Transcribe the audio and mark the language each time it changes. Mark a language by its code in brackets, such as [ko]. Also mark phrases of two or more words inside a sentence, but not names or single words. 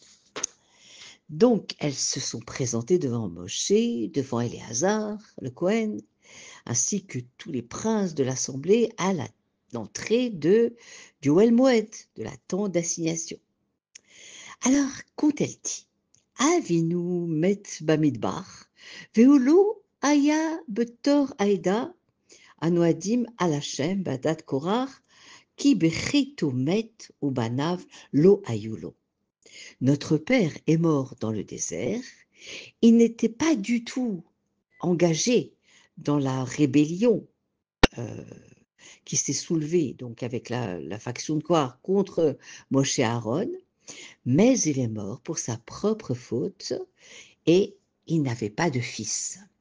[fr] Donc, elles se sont présentées devant Moshe, devant Éléazar, le Kohen, ainsi que tous les princes de l'assemblée à l'entrée du Ohel Moed, de la tente d'assignation. Alors, qu'ont-elles dit? [he] אָבִינוּ מֵת בַּמִּדְבָּר וְהוּא לֹא הָיָה בְּתוֹךְ הָעֵדָה הַנּוֹעָדִים עַל ה' בַּעֲדַת קֹרַח כִּי בְחֶטְאוֹ מֵת וּבָנִים לֹא הָיוּ לוֹ. [fr] Notre père est mort dans le désert. Il n'était pas du tout engagé dans la rébellion qui s'est soulevée donc avec la faction de Korah contre Moshe Aaron, mais il est mort pour sa propre faute et il n'avait pas de fils.